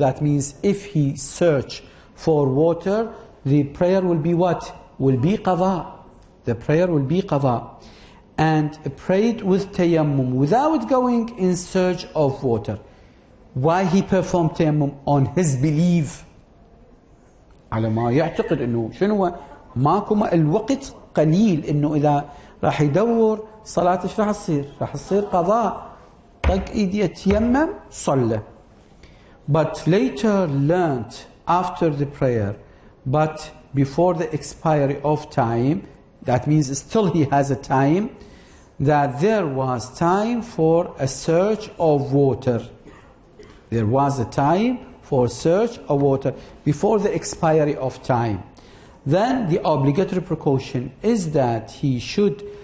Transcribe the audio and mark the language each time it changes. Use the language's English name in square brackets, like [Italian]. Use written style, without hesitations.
[English] That means if he search for water, the prayer will be what? Will be qada. The prayer will be qada. And prayed with tayammum without going in search of water. Why he performed tayammum? On his belief. [Arabic] على ما يعتقد انه شنو ماكو الوقت قليل، انه اذا راح يدور صلاة ايش راح تصير؟ راح تصير قضاء، طق ايدي يتيمم صلى. [English] But later learned after the prayer, but before the expiry of time, that means still he has a time, that there was time for a search of water. There was a time for search of water before the expiry of time. Then the obligatory precaution is that he should